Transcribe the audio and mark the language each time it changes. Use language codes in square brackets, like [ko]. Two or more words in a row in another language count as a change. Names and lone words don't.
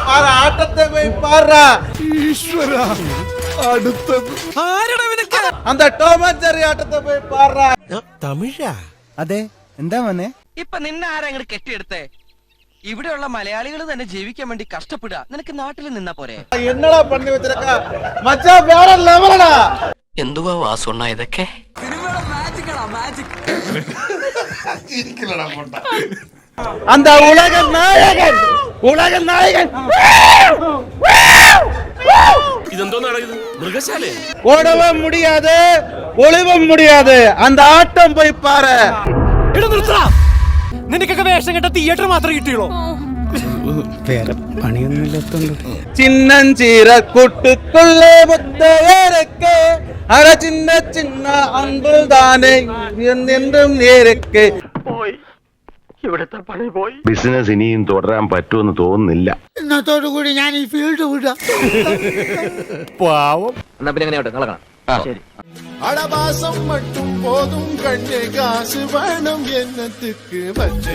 [ml] തമിഴാ? അതെ, എന്താ മോനെ? ഇപ്പൊ നിന്നെ ആരാ ഇങ്ങോട്ട് കെട്ടിയെടുത്തേ? ഇവിടെയുള്ള മലയാളികൾ തന്നെ ജീവിക്കാൻ വേണ്ടി കഷ്ടപ്പെടുക. നിനക്ക് നാട്ടിൽ നിന്നാ പോരെ? എന്തുവാ വാസുണ്ണ ഇതൊക്കെ? [ta] அந்த உலக நாயகன் [ml] ഇതെന്തോന്നാണ് ഇത്? മൃഗശാല? [ta] ஓடவும் முடியாது, ஒளிவும் முடியாது. அந்த ஆட்டம் போய் பாரு. [ml] നിനക്കൊക്കെ വേഷം കെട്ട തിയേറ്റർ മാത്രമേ കിട്ടിയുള്ളൂ. വേറെ പണിയൊന്നുമില്ലാത്തോണ്ട്. ചിന്നഞ്ചീര കൂട്ടുകൊള്ളേ മുത്തയേരക്കെ അര ചിന്ന ചിന്ന അൻപ് താനെ എന്നും നേരക്കെ. ഇവിടുത്തെ പണി പോയി. ബിസിനസ് ഇനിയും തുടരാൻ പറ്റുമെന്ന് തോന്നുന്നില്ല. ഇന്നത്തോടുകൂടി ഞാൻ ഈ ഫീൽഡ് വിടാം. പാവം. എന്നാ പിന്നെ എങ്ങനെയാട്ടെ നടക്കണം. ശരി. [ta] அடவாசம் மட்டும் போதும் கண்ணே, காசு வேணும் என்னத்துக்கு